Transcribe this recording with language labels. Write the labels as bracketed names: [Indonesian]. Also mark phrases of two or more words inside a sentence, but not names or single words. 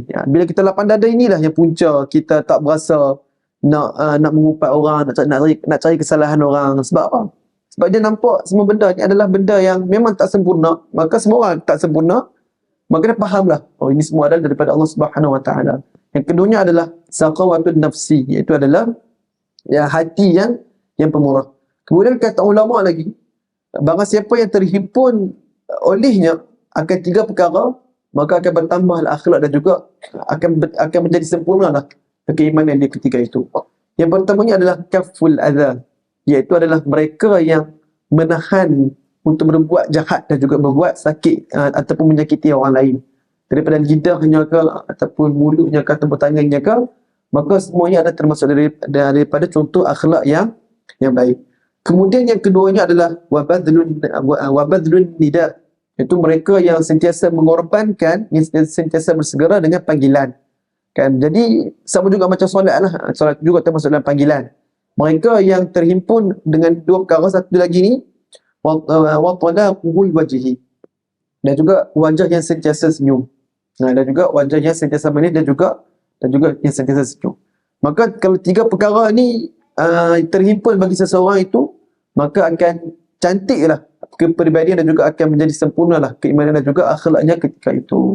[Malay] Bila kita lapang dada, inilah yang punca kita tak berasa nak mengumpat orang, nak cari kesalahan orang. Sebab apa? Sebab dia nampak semua benda ni adalah benda yang memang tak sempurna. Maka semua orang tak sempurna, maka dia fahamlah, oh ini semua adalah daripada Allah [Arabic] سبحانه وتعالى. [Malay] Yang keduanya adalah [Arabic] سخاوة النفس, [Malay] iaitu adalah hati yang pemurah. Kemudian kata ulama lagi, barang siapa yang terhimpun olehnya akan tiga perkara, maka akan bertambah akhlak dan juga akan menjadi sempurnalah keimanan dia ketika itu. Yang pertamanya adalah [Arabic] كف الأذى, [Malay] iaitu adalah mereka yang menahan untuk berbuat jahat dan juga berbuat sakit ataupun menyakiti orang lain, daripada lidahnya ke ataupun mulutnya ke ataupun tangannya ke, maka semuanya ada termasuk daripada contoh akhlak yang baik. Kemudian yang keduanya adalah [Arabic] وبذل الندى, [Malay] iaitu mereka yang sentiasa mengorbankan, yang sentiasa bersegera dengan panggilan. Kan, jadi sama juga macam solat lah, solat juga termasuk dalam panggilan. Mereka yang terhimpun dengan dua perkara, satu lagi ni [Arabic] وطلاقة الوجه, [Malay] dan juga wajah yang sentiasa senyum. Dan juga wajah yang sentiasa manis dan juga yang sentiasa senyum. Maka kalau tiga perkara ni terhimpun bagi seseorang itu, maka akan cantiklah kepribadian dan juga akan menjadi sempurnalah keimanan dan juga akhlaknya ketika itu.